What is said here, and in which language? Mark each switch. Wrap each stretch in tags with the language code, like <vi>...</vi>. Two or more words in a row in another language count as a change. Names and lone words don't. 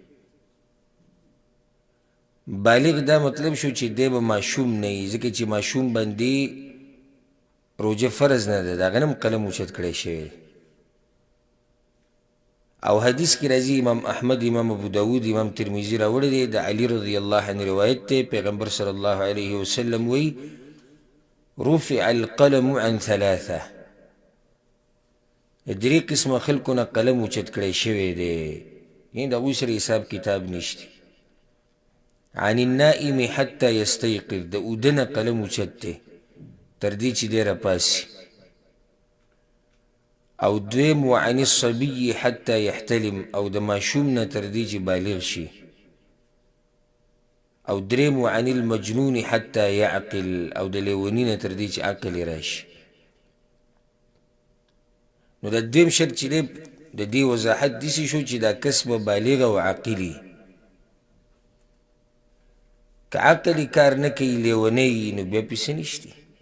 <ps>بالغ دا مطلب شو چې دی به ماشوم نه وي، ځکه چې ماشوم باندې روژه فرض نه ده، د هغه نه هم قلم اوچت کړی شوی دی. او حدیث کی راځي امام احمد، امام ابو داود، امام ترمذی راوړی دی، د علی</ps> <ar>رضی الله عنه</ar> <ps>روایت دی.</ps> <ar>پیغمبر صلی الله علیه وسلم وی رفع القلم عن 3،</ar> <ps>درې قسمه خلکو نه قلم اوچت کړی شوی دی، یعنې د هغوی سره حساب کتاب نشته.</ps> <ar>عن النائم حتی یستیقظ،</ar> <ps>د اوده نه قلم اوچت دی تر دې چې دی راپاسي. او دویم</ps> <ar>وعن الصبي حتى يحتلم،</ar> <ps>او د ماشوم نه تر دې چې بالغ شي. او دریم</ps> <ar>وعن المجنون حتی یعقل،</ar> <ps>او د لیوني نه تر دې چې عقل یې راشي. نو د دویم شرط چې دی د دې وضاحت داسې شو چې دا کس به بالغ او عاقلي. که عقل یې کار نه کوي لیونی وي نو بیا پسې نشتی.</ps>